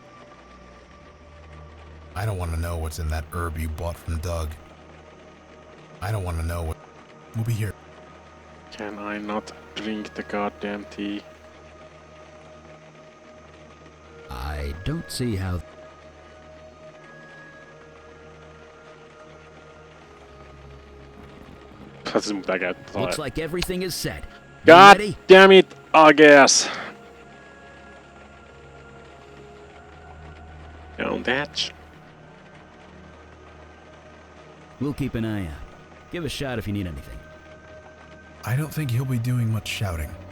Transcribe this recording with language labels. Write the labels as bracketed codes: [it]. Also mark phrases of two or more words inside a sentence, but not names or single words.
[en] I don't want to know what's in that herb you bought from Doug. I don't want to know what... We'll be here. Can I not drink the goddamn tea? I don't see how... [fi] Tässä mun pitää käyttää. [en] Looks like everything is set. You God ready? damn it, I guess. Down that. We'll keep an eye out. Give a shout if you need anything. I don't think he'll be doing much shouting.